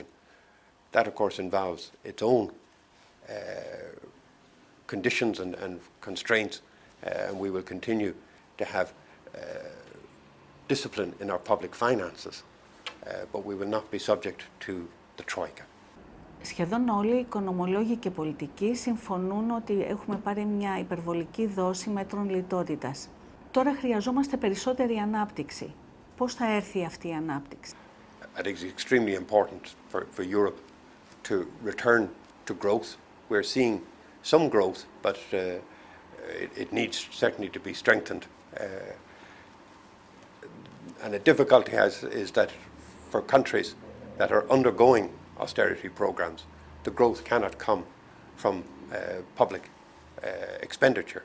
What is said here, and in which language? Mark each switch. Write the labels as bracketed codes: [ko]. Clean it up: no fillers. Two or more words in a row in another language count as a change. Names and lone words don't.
[en] That, of course, involves its own conditions and constraints, and we will continue to have discipline in our public finances, but we will not be subject to the Troika. [el] Σχεδόν όλοι οι οικονομολόγοι και πολιτικοί συμφωνούν ότι έχουμε πάρει μια υπερβολική δόση μέτρων λιτότητας. Τώρα χρειαζόμαστε περισσότερη ανάπτυξη. Πώς θα έρθει αυτή η ανάπτυξη? [en] I think it's extremely important for Europe to return to growth. We're seeing some growth, but it needs certainly to be strengthened. And the difficulty is that for countries that are undergoing austerity programs, the growth cannot come from public expenditure.